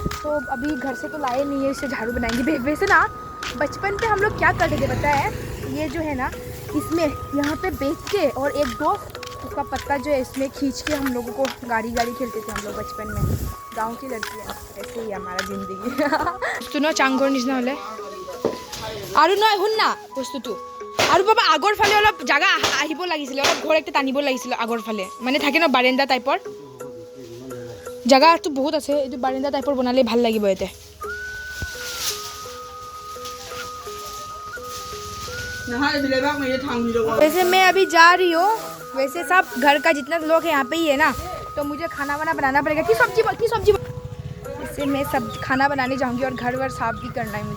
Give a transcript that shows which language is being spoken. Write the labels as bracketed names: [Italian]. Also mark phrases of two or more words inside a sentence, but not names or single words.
[Hindi] तो अभी घर से तो लाए नहीं है, इससे झाड़ू बनाएंगे। वैसे ना बचपन पे हम लोग क्या करते थे पता है, ये जो है ना इसमें यहाँ पे बेच के और एक दो उसका पत्ता जो है इसमें खींच के हम लोगों को गाड़ी खेलते थे हम लोग बचपन में। गांव की लड़की है, ऐसे ही हमारा जिंदगी। सुनो चांगोर निचना होले [Assamese] আৰু নহয় শুন না বস্তুটো, আৰু বাবা আগৰ ফালে অলপ জায়গা আহিব লাগিছিল, অলপ ঘৰ একটা টানিব লাগিছিল আগৰ ফালে, মানে থাকে না বাৰেন্দা টাইপৰ জায়গাটো বহুত আছে, এইটো বাৰেন্দা টাইপৰ বনালে ভাল লাগিব এতে। [Hindi] वैसे मैं अभी जा रही हूँ, वैसे सब घर का जितना लोग है यहाँ पे ही है ना, तो मुझे खाना वाना बनाना पड़ेगा। की सब्जी से मैं सब खाना बनाने जाऊंगी और घर वर साफ भी करना है मुझे।